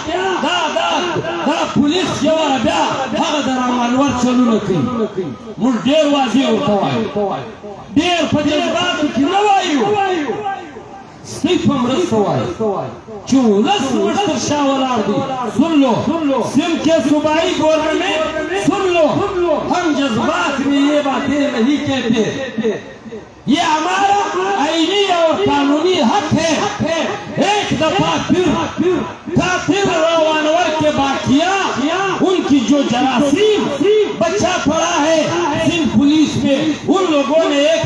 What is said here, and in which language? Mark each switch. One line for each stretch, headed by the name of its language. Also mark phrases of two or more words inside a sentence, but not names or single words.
Pashto: دا پولیس یو واره بیا هغه د راوانور چلونه کوي موږ ډېر واضح ورته وایو ډېر په جذباتو کې نه وایو سپی په مرسته وایي چې ولس موږ تر شا ولاړ دی
Urdu: سن لو سندھ کے صوبائی گورنمنٹ سن لو ہم جذبات میں یہ باتیں نہیں کہتے یہ ہمارا آئینی اور قانونی حق ہے ایک دفعہ پھر کافر روانور کے باقیہ ان کی جو جراثیم بچا پڑا ہے سندھ پولیس میں ان لوگوں نے ایک